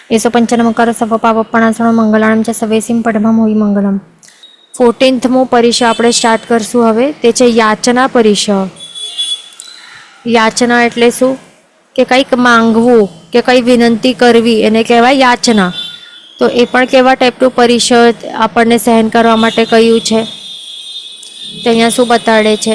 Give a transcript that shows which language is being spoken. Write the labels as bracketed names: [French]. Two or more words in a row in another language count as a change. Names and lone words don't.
[Prakrit languages] येसो पंचनमकार सवपावपणासण मंगलाणम च सवेसिम पठमम होई मंगलम। [Gujarati] 14th परिश આપણે સ્ટાર્ટ કરશું। હવે તે છે યાચના પરિશ। યાચના એટલે શું કે કંઈક માંગવું કે કંઈ વિનંતી કરવી એને કહેવાય યાચના। તો એ પણ કેવા ટાઈપનું પરિષદ આપણને સહન કરવા માટે કહ્યું છે તે અહીંયા શું બતાડે છે?